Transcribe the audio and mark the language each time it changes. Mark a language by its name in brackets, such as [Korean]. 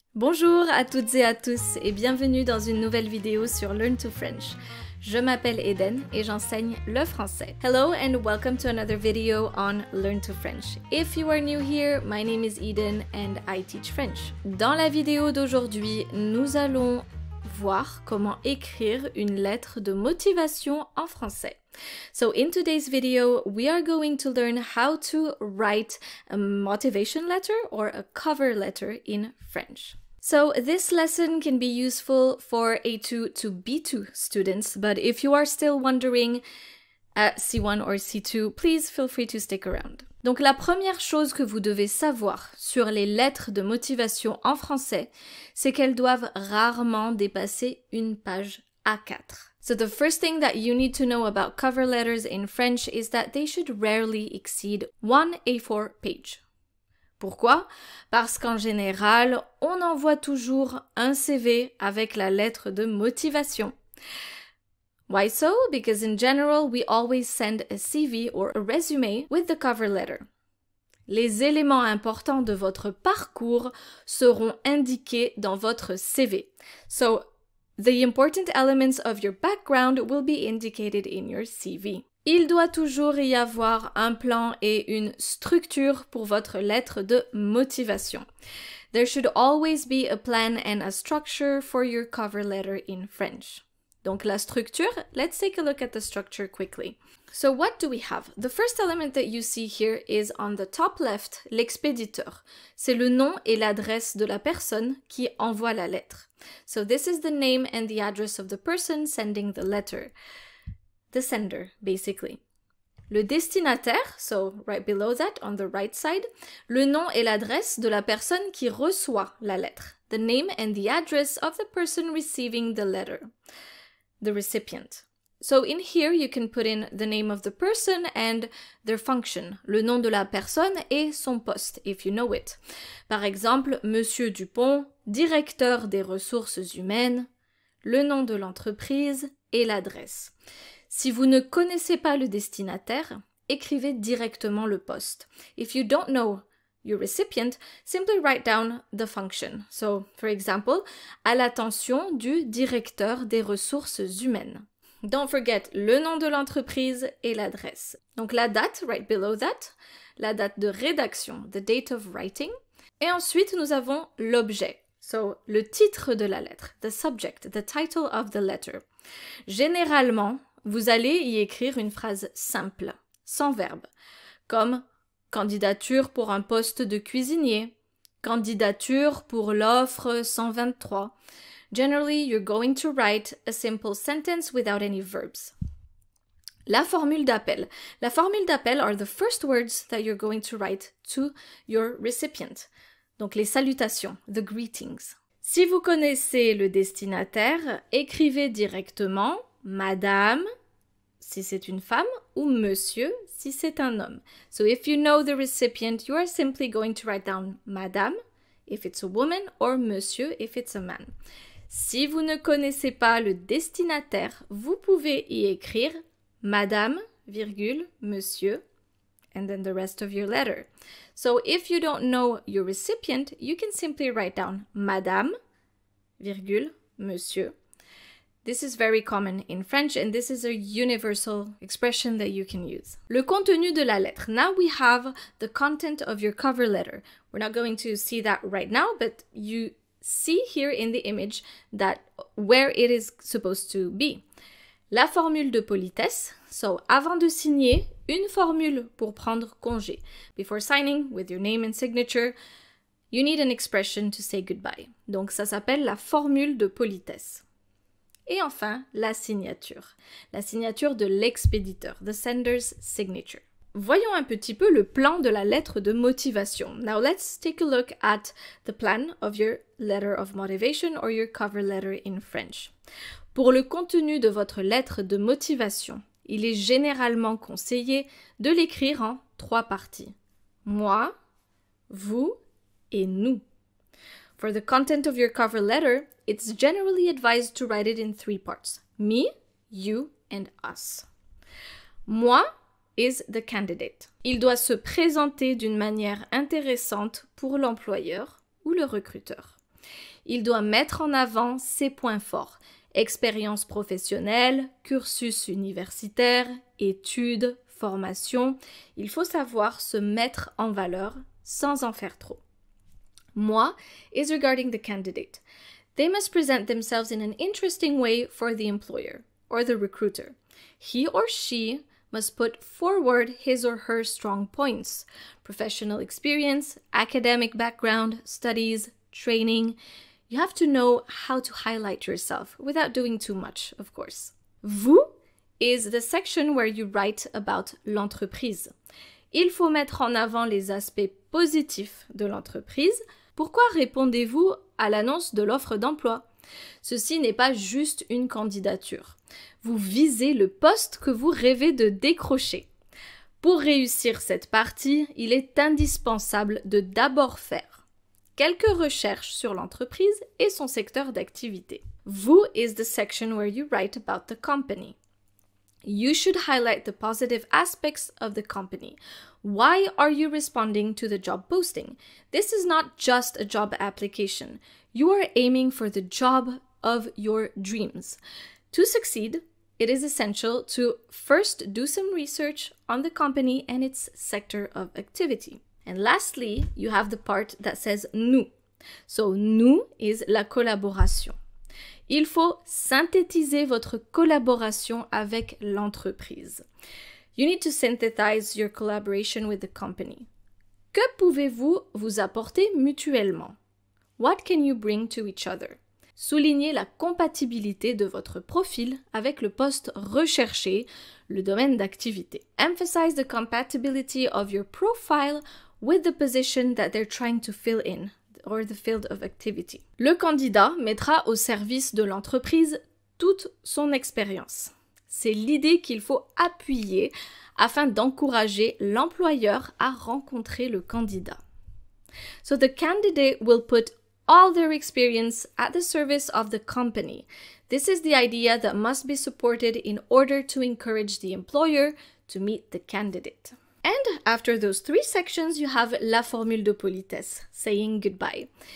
[French] Bonjour à toutes et à tous et bienvenue dans une nouvelle vidéo sur Learn to French. Je m'appelle Eden et j'enseigne le français. [English] Hello and welcome to another video on Learn to French. If you are new here, my name is Eden and I teach French. [French] Dans la vidéo d'aujourd'hui, nous allons voir comment écrire une lettre de motivation en français. [English] So in today's video, we are going to learn how to write a motivation letter or a cover letter in French. So this lesson can be useful for A2 to B2 students, but if you are still wondering at C1 or C2, please feel free to stick around. [French] Donc la première chose que vous devez savoir sur les lettres de motivation en français, c'est qu'elles doivent rarement dépasser une page A4. [English] So the first thing that you need to know about cover letters in French is that they should rarely exceed one A4 page. [French] Pourquoi? Parce qu'en général, on envoie toujours un CV avec la lettre de motivation. [English] Why so? Because in general, we always send a CV or a resume with the cover letter. [French] Les éléments importants de votre parcours seront indiqués dans votre CV. [English] So, the important elements of your background will be indicated in your CV. [French] Il doit toujours y avoir un plan et une structure pour votre lettre de motivation. [English] There should always be a plan and a structure for your cover letter in French. [French] Donc la structure, [English] let's take a look at the structure quickly. So what do we have? The first element that you see here is on the top left, l'expéditeur. [French] C'est le nom et l'adresse de la personne qui envoie la lettre. [English] So this is the name and the address of the person sending the letter. The sender, basically. [French] Le destinataire, [English] so right below that, on the right side, [French] le nom et l'adresse de la personne qui reçoit la lettre. [English] The name and the address of the person receiving the letter. The recipient. So in here, you can put in the name of the person and their function, [French] le nom de la personne et son poste, [English] if you know it. [French] Par exemple, Monsieur Dupont, directeur des ressources humaines, le nom de l'entreprise et l'adresse. Si vous ne connaissez pas le destinataire, écrivez directement le poste. [English] If you don't know your recipient, simply write down the function. So, for example, [French] à l'attention du directeur des ressources humaines. [English] Don't forget [French] le nom de l'entreprise et l'adresse. Donc la date, [English] right below that, [French] la date de rédaction, [English] the date of writing. [French] Et ensuite, nous avons l'objet. [English] So, [French] le titre de la lettre, [English] the subject, the title of the letter. [French] Généralement, vous allez y écrire une phrase simple, sans verbe, comme candidature pour un poste de cuisinier, candidature pour l'offre 123. [English] Generally, you're going to write a simple sentence without any verbs. [French] La formule d'appel. La formule d'appel [English] are the first words that you're going to write to your recipient. [French] Donc les salutations, [English] the greetings. [French] Si vous connaissez le destinataire, écrivez directement Madame, si c'est une femme, ou Monsieur, si c'est un homme. [English] So if you know the recipient, you are simply going to write down Madame, if it's a woman, or Monsieur, if it's a man. [French] Si vous ne connaissez pas le destinataire, vous pouvez y écrire Madame, virgule, Monsieur, [English] and then the rest of your letter. So if you don't know your recipient, you can simply write down Madame, virgule, Monsieur. This is very common in French and this is a universal expression that you can use. [French] Le contenu de la lettre. [English] Now we have the content of your cover letter. We're not going to see that right now, but you see here in the image that where it is supposed to be. [French] La formule de politesse. [English] So, [French] avant de signer, une formule pour prendre congé. [English] Before signing, with your name and signature, you need an expression to say goodbye. [French] Donc, ça s'appelle la formule de politesse. Et enfin, la signature. La signature de l'expéditeur, [English] the sender's signature. [French] Voyons un petit peu le plan de la lettre de motivation. [English] Now let's take a look at the plan of your letter of motivation or your cover letter in French. [French] Pour le contenu de votre lettre de motivation, il est généralement conseillé de l'écrire en 3 parties. Moi, vous et nous. [English] For the content of your cover letter, it's generally advised to write it in 3 parts. Me, you, and us. Moi is the candidate. [French] Il doit se présenter d'une manière intéressante pour l'employeur ou le recruteur. Il doit mettre en avant ses points forts. Expérience professionnelle, cursus universitaire, études, formation. Il faut savoir se mettre en valeur sans en faire trop. [English] Moi is regarding the candidate. They must present themselves in an interesting way for the employer or the recruiter. He or she must put forward his or her strong points, professional experience, academic background, studies, training. You have to know how to highlight yourself without doing too much, of course. Vous is the section where you write about l'entreprise. [French] Il faut mettre en avant les aspects positifs de l'entreprise. Pourquoi répondez-vous à l'annonce de l'offre d'emploi? Ceci n'est pas juste une candidature. Vous visez le poste que vous rêvez de décrocher. Pour réussir cette partie, il est indispensable de d'abord faire quelques recherches sur l'entreprise et son secteur d'activité. [English] Vous is the section where you write about the company. You should highlight the positive aspects of the company. Why are you responding to the job posting? This is not just a job application. You are aiming for the job of your dreams. To succeed, it is essential to first do some research on the company and its sector of activity. And lastly, you have the part that says nous. So nous is la collaboration. [French] Il faut synthétiser votre collaboration avec l'entreprise. [English] You need to synthesize your collaboration with the company. [French] Que pouvez-vous vous apporter mutuellement? [English] What can you bring to each other? [French] Soulignez la compatibilité de votre profil avec le poste recherché, le domaine d'activité. [English] Emphasize the compatibility of your profile with the position that they're trying to fill in, or the field of activity. [French] Le candidat mettra au service de l'entreprise toute son expérience. C'est l'idée qu'il faut appuyer afin d'encourager l'employeur à rencontrer le candidat. [English] So the candidate will put all their experience at the service of the company. This is the idea that must be supported in order to encourage the employer to meet the candidate. And after those three sections, you have la formule de politesse, saying goodbye.